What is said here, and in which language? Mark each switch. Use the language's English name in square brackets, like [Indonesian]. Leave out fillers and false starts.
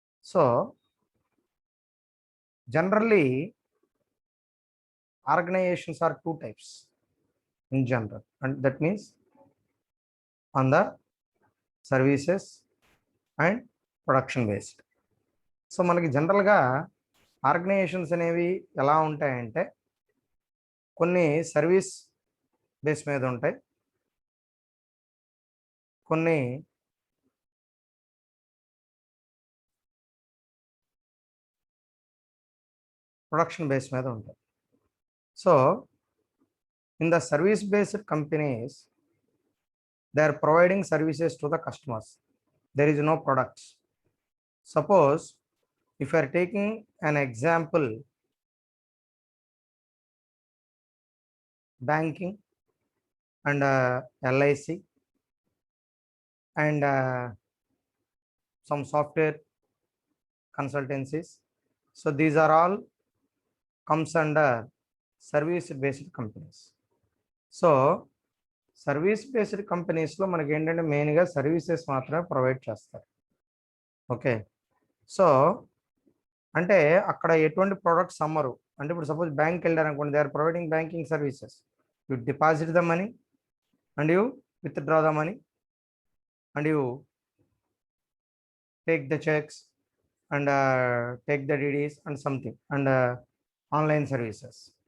[English] So, generally, organizations are two types in general, and that means on the services and production based. [Telugu] So మనకి జనరల్గా organisations అనేవి ఎలా ఉంటాయంటే కొన్ని service base మీద ఉంటాయి, కొన్ని ప్రొడక్షన్ బేస్ మీద ఉంటాయి. [English] So in the service based companies they are providing services to the customers, there is no products. Suppose if you are taking an example, banking and LIC and some software consultancies, so these are all comes under service based companies. [Telugu] So service based companies లో మనకి ఏంటంటే మెయిన్గా services మాత్రమే provide చేస్తారు. Okay, so అంటే అక్కడ ఎటువంటి products అమ్మరు. అంటే ఇప్పుడు సపోజ్ బ్యాంక్కి వెళ్ళారనుకోండి, [English] They are providing banking services. You deposit the money and you withdraw the money and you take the cheques and take the DDs and something and online services.